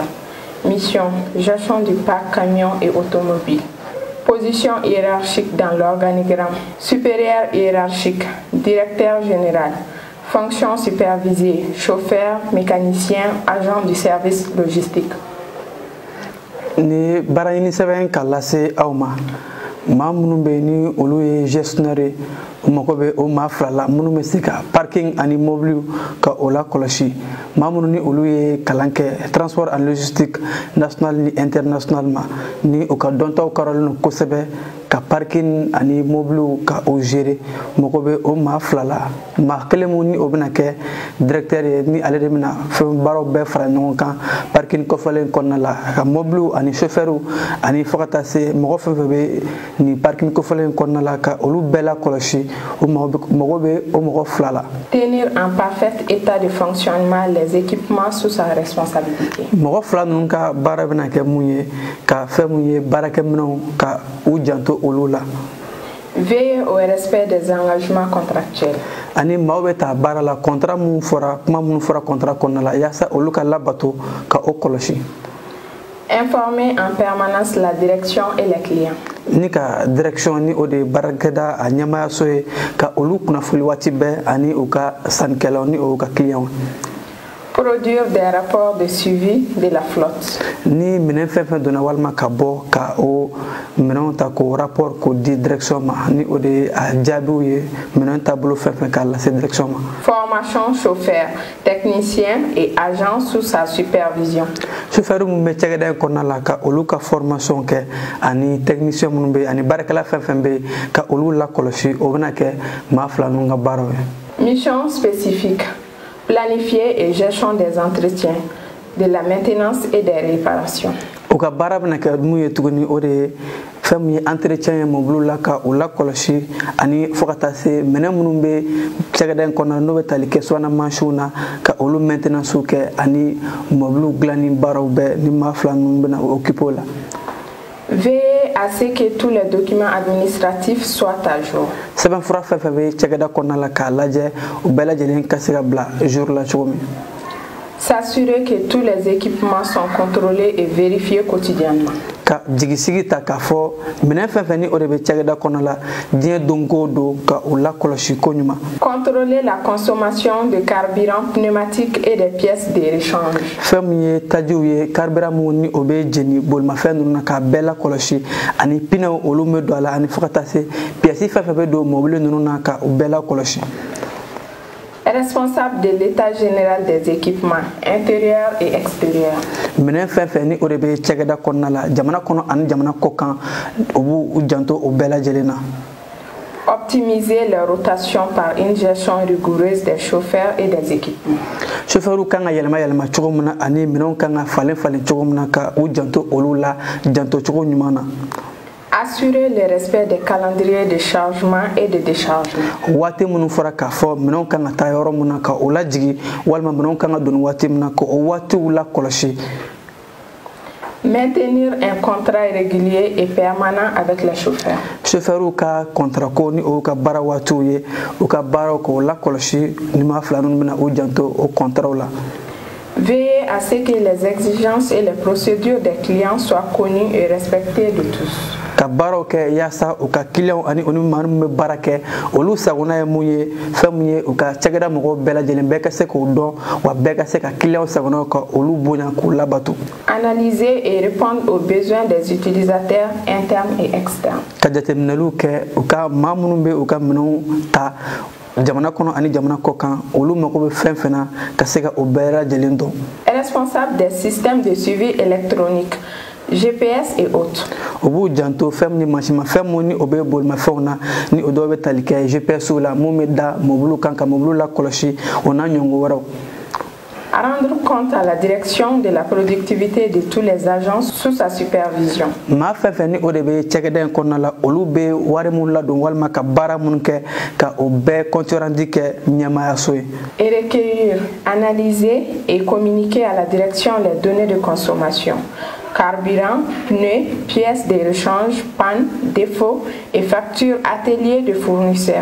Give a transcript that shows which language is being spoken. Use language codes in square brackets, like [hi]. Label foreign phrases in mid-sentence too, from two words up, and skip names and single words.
[fr] Mission, gestion du parc camion et automobile. Position hiérarchique dans l'organigramme. Supérieur hiérarchique, directeur général. Fonction supervisée, chauffeur, mécanicien, agent du service logistique. [bm] Ni barayini sɛbɛn ka lase aw ma maa minnu bɛ ni olu ye gestionnaire ye u mago bɛ o maa fila la minnu bɛ se ka parking ani mobiliw ka o la kɔlɔsi maa minnu ni olu ye kalan kɛ [fr] transport and logistique national [bm] ni international ma ni u ka dɔntaw karɔlen don kosɛbɛ ka parking ani mobiliw ka o gérer mago bɛ o maa fila la maa kelen mun ni o bɛna kɛ directeur ye ni ale de bɛna fɛn baaraw bɛɛ fara ɲɔgɔn kan parking kɔfɛlen kɔnɔna la ka mobiliw ani chauffeurs ani fo ka taa se mɔgɔ fɛn fɛn bɛ ni parking kɔfɛlen kɔnɔna la ka olu bɛɛ la kɔlɔsi o mago bɛ o mɔgɔ fila la. [fr] Tenir en parfait état de fonctionnement les équipements sous sa responsabilité. [bm] Mɔgɔ fila ninnu ka baara bɛna kɛ mun ye ka fɛn mun ye baarakɛminɛnw ka u janto olu la. [fr] Veiller au respect des engagements contractuels. [bm] Ani maaw bɛ taa baara la contrat mun fɔra kuma minnu fɔra contrat kɔnɔna la yaasa olu ka labato ka o kɔlɔsi. [fr] Informer en permanence la direction et les clients. [bm] Ni ka direction ni o de baarakɛda a ɲɛmaayaso ye ka olu kunnafoni waati bɛɛ ani u ka sannikɛlaw ni o ka clients. [fr] Produire des rapports de suivi de la flotte. [bm] Ni minɛn fɛn fɛn donna walima ka bɔ ka o minɛnw ta k'o rapport k'o di direction ma ni o de ye a jaabiw ye minɛn taabolo fɛn fɛn k'a lase direction ma. [fr] Formation chauffeur, technicien et agent sous sa supervision. [bm] Chauffeur mun bɛ cɛkɛda in kɔnɔna la ka olu ka formation kɛ ani technicien minnu bɛ ani baarakɛla fɛn fɛn bɛ ka olu lakɔlɔsi o bɛna kɛ maa fila ninnu ka baaraw ye. [fr] Mission spécifique. Planifier et gestion des entretiens, de la maintenance et des réparations. [bm] O ka baara bɛna kɛ mun ye tuguni o de ye fɛn min ye entretien ye mobiliw la ka o lakɔlɔsi ani fo ka taa se minɛn minnu bɛ cɛkɛda in kɔnɔna n'o bɛ tali kɛ subahana mansinw na ka olu maintenance kɛ ani mobiliw dilanni baaraw bɛɛ ni maa fila ninnu bɛna occuper o la. [fr] Veiller à ce que tous les documents administratifs soient à jour. [bm] Sɛbɛnfura fɛn fɛn bɛ cɛkɛda kɔnɔna la k'a lajɛ o bɛɛ lajɛlen ka se ka bila jour la cogo min. [fr] S'assurer que tous les équipements sont contrôlés et vérifiés quotidiennement. [bm] Ka jigisigi ta k'a fɔ minɛn fɛn fɛn ni o de bɛ cɛkɛda kɔnɔ la diɲɛ don o don ka o lakɔlɔsi ko ɲuman. [fr] Contrôler la consommation de carburant pneumatique et des pièces de rechange. [bm] Fɛn min ye tajiw ye carburant mun ni o bɛ jeni bolimafɛn ninnu na k'a bɛɛ lakɔlɔsi ani pneu olu bɛ don a la ani fo ka taa se pièces fɛn fɛn bɛ don mobili ninnu na ka o bɛɛ lakɔlɔsi. [fr] Responsable de l'état général des équipements intérieurs et extérieurs. [bm] Minɛn fɛn fɛn ni o de bɛ cɛkɛda kɔnɔna la jamana kɔnɔ ani jamana kɔ kan o b'u janto o bɛɛ lajɛlen na. [fr] Optimiser les rotations par une gestion rigoureuse des chauffeurs et des équipements. [bm] Chauffeurs kan ka yɛlɛma cogo min na ani minɛnw kan ka falen cogo min na ka u janto olu la janto cogo ɲuman na. [fr] Assurer le respect des calendriers de chargement et de déchargement. [bm] Waati minnu fɔra k'a fɔ minɛnw kan ka taa yɔrɔ min na ka o lajigi walima minɛnw kan ka don waati min na ka o waatiw lakɔlɔsi. [fr] Maintenir un contrat régulier et permanent avec les chauffeurs. [bm] Chauffeurs ka contrat ko ni o ka baara waatiw ye o ka baaraw k'o lakɔlɔsi ni maa fila ninnu bɛna o janto o contrat la. [fr] Veiller à ce que les exigences et les procédures des clients soient connues et respectées de tous. [bm] Ka baaraw kɛ yaasa u ka clients ani maa minnu bɛ baara kɛ olu sagona ye mun ye fɛn mun ye u ka cɛkɛda mɔgɔw bɛɛ lajɛlen bɛɛ ka se k'o dɔn wa bɛɛ ka se ka clients sagona ka olu bonya k'u labato. [fr] Analyser et répondre aux besoins des utilisateurs internes et externes. [bm] Ka jateminɛliw kɛ u ka maa minnu bɛ u ka minɛnw ta jamana kɔnɔ ani jamana kɔ kan olu mago bɛ fɛn fɛn na ka se ka o bɛɛ lajɛlen dɔn. [fr] Responsable des systèmes de suivi électronique, GPS et autres. [bm] O b'u janto fɛn min ni mansimafɛn mun ni o bɛ bolimafɛnw na ni o dɔw bɛ tali kɛ GPS la mun bɛ da mobiliw kan ka mobiliw lakɔlɔsi o n'a ɲɔgɔn wɛrɛw. [fr] Rendre compte à la direction de la productivité de tous les agents sous sa supervision. [bm] Maa fɛn fɛn ni o de bɛ cɛkɛda in kɔnɔna la olu bɛ wari mun ladon walima ka baara mun kɛ ka o bɛɛ [fr] compte rendu [bm] kɛ ɲɛmaayaso ye. [fr] Et recueillir, analyser et communiquer à la direction les données de consommation, carburant, pneus, pièces de rechange, panne, défauts et factures atelier de fournisseurs.